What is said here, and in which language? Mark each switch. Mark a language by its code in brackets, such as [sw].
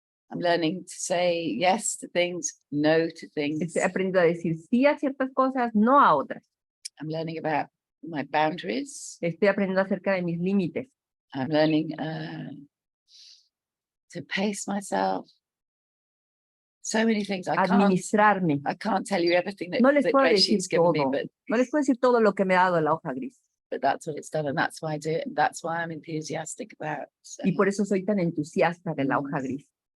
[en] I'm learning to say yes to things, no to things. [es] Estoy aprendiendo a decir sí a ciertas cosas, no a otras. [en] I'm learning about my boundaries. [es] Estoy aprendiendo acerca de mis límites. [en] I'm learning to pace myself. So many things. [es] Administrarme. [en] I can't tell you everything that, [es] No les puedo [en] GreySheet's given me, but [es] no les puedo decir todo lo que me ha dado la hoja gris. [en] But that's what it's done, and that's why I do it, and that's why I'm enthusiastic about. So. [es] Y por eso soy tan entusiasta de la hoja gris.